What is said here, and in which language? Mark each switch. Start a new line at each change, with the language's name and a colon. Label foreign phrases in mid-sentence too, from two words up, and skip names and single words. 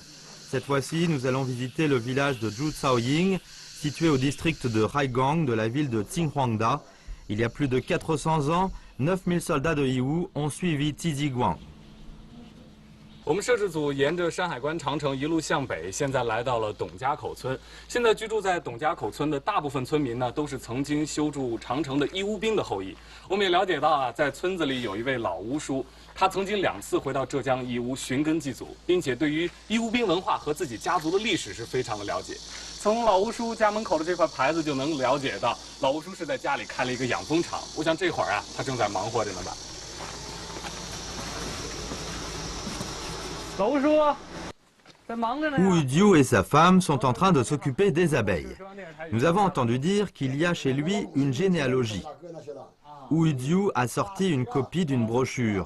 French: Cette fois-ci, nous allons visiter le village de Zhuchaoying, situé au district de Haigang de la ville de Qinghuangda. Il y a plus de 400 ans, 9000 soldats de Yiwu ont suivi Tiziguang.
Chinese: 我们摄制组沿着山海关长城一路向北，现在来到了董家口村。现在居住在董家口村的大部分村民呢，都是曾经修筑长城的义乌兵的后裔。我们也了解到啊，在村子里有一位老巫叔，他曾经2次回到浙江义乌寻根祭祖，并且对于义乌兵文化和自己家族的历史是非常的了解。从老巫叔家门口的这块牌子就能了解到，老巫叔是在家里开了一个养蜂场。我想这会儿啊，他正在忙活着呢吧。
French: Wu Yudiu et sa femme sont en train de s'occuper des abeilles. Nous avons entendu dire qu'il y a chez lui une généalogie. Wu Yudiu a sorti une copie d'une brochure.